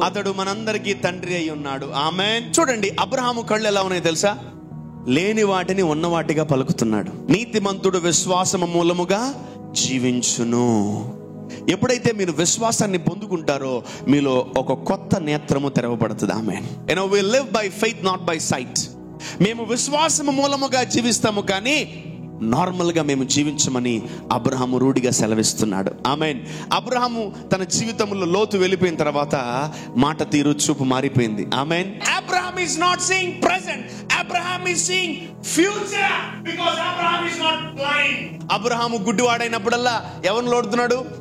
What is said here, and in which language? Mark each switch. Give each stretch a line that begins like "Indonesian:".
Telugu: అతడు మనందరికీ తండ్రి అయి ఉన్నాడు. ఆమేన్. చూడండి, అబ్రహాము కళ్ళు ఎలా ఉన్నాయో తెలుసా? లేని వాటిని ఉన్నవాటిగా పలుకుతున్నాడు. నీతిమంతుడు విశ్వాసము మూలముగా జీవించును. ఎప్పుడైతే మీరు విశ్వాసాన్ని పొందుకుంటారో మీలో ఒక కొత్త నేత్రము తెరవబడుతుంది. ఆమేన్.
English: You know, we live by faith, not by sight.
Telugu: మేము విశ్వాసము మూలముగా జీవిస్తాము, కానీ నార్మల్ గా మేము జీవించమని అబ్రహాము రూఢిగా సెలవిస్తున్నాడు. ఆమేన్. అబ్రహాము తన జీవితంలో లోతు వెళ్ళిపోయిన తర్వాత మాట తీరు, చూపు మారిపోయింది. ఆమేన్.
English: Abraham is not seeing present, Abraham is seeing future, because Abraham is not blind.
Telugu: Abraham గుడ్డివాడైనప్పుడల్లా ఎవరిని లోడుతున్నాడు?